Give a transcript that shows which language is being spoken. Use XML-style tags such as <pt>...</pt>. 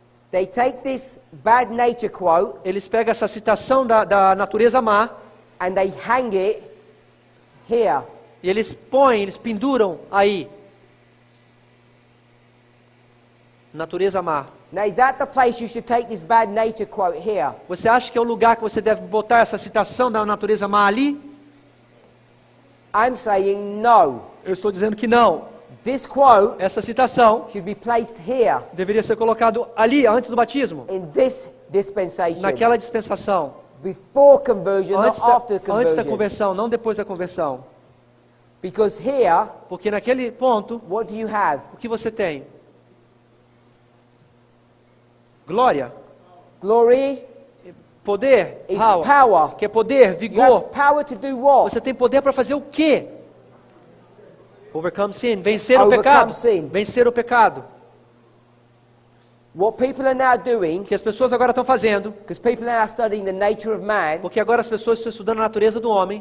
<en>They take this bad nature quote</en> <pt>eles pegam essa citação da natureza má</pt> <en>and they hang it here.</en> <pt>e eles põem, eles penduram aí. Natureza má.</pt> <en>Now, is that the place you should take this bad nature quote here?</en> <pt>Você acha que é o lugar que você deve botar essa citação da natureza má ali?</pt> <en>I'm saying no.</en> <pt>Eu estou dizendo que não.</pt> <en>This quote</en> <pt>Essa citação</pt> <en>should be placed here</en> <pt>deveria ser colocado ali, antes do batismo.</pt> <en>in this dispensation.</en> <pt>Naquela dispensação.</pt> <en>Before conversion,</en> <pt>Antes</pt> <en>not after</en> <pt>da, antes da</pt> <en>conversion.</en> <pt>conversão, não depois da conversão.</pt> <en>Because here,</en> <pt>Porque naquele ponto,</pt> <en>what do you have?</en> <pt>o que você tem? Glória,</pt> <en>Glory</en> <pt>poder,</pt> <en>is power, power.</en> <pt>que é poder,</pt> <en>You have</en> <pt>vigor.</pt> <en>power to do what?</en> <pt>Você tem poder para fazer o quê?</pt> <en>Overcome sin,</en> <pt>vencer o</pt> <en>Overcome</en> <pt>pecado.</pt> <en>sin.</en> <pt>Vencer o pecado.</pt> <en>What people are now doing,</en> <pt>O que as pessoas agora estão fazendo,</pt> <en>because people are now studying the nature of man,</en> <pt>porque agora as pessoas estão estudando a natureza do homem,</pt>